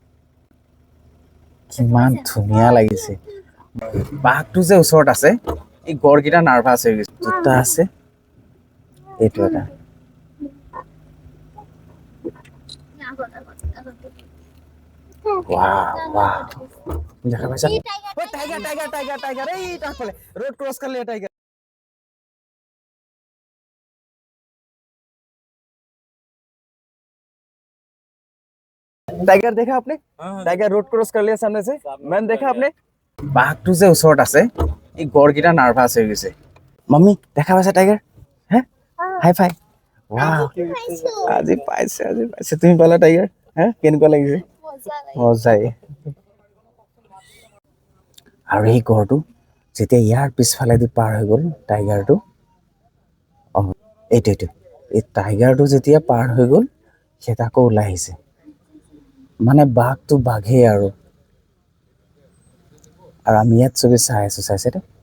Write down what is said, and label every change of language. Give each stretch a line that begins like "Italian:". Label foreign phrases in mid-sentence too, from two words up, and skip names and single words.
Assamese: কিমান ধুনীয়া লাগিছে বাঘটো যে ওচৰত আছে এই গড়কেইটা নাৰ্ভাছ হৈ গৈছে দুটা আছে এইটো এটা দেখা পাইছা টাইগাৰ টাইগাৰ টাইগাৰ টাইগাৰ এই তাৰ ফালে
English: road cross
Assamese: কৰি লিয়া টাইগাৰ
Hindi: टाइगर देखा आपने टाइगर रोड क्रॉस कर लिया सामने से मैंने देखा आपने
Assamese: বাঘটো যে ওচৰত আছে এই গড়কেইটা নাৰ্ভাছ হৈ গৈছে মাম্মি দেখা পাইছা টাইগাৰ হে
English: hi-fi
Assamese: ৱাও আজি পাইছে তুমি পালা টাইগাৰ হে কেনেকুৱা লাগিছে মজাই আৰু এই গড়টো যেতিয়া ইয়াৰ পিছফালেদি পাৰ হৈ গ'ল টাইগাৰটো এইটো এই টাইগাৰটো যেতিয়া পাৰ হৈ গ'ল সে তাকো ওলাই আহিছে মানে বাঘটো বাঘেই আৰু আমি ইয়াত চবে চাই আছো চাইছেনে